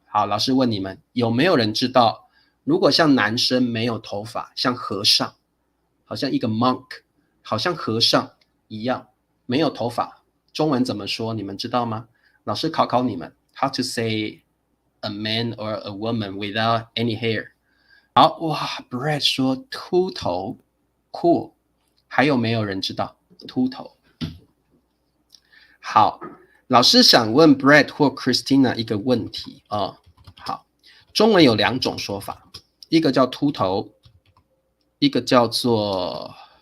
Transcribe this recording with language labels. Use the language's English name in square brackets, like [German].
[Chinese] 好，老师问你们，有没有人知道？如果像男生没有头发，像和尚，好像一个 monk， 好像和尚一样，没有头发，中文怎么说？你们知道吗？老师考考你们 [English] ，how to say a man or a woman without any hair？ [Chinese] 好，哇，Brad 说秃头，cool，还有没有人知道秃头？好，老师想问 Brad 或 Christina 一个问题哦。好，中文有两种说法，一个叫秃头，一个叫做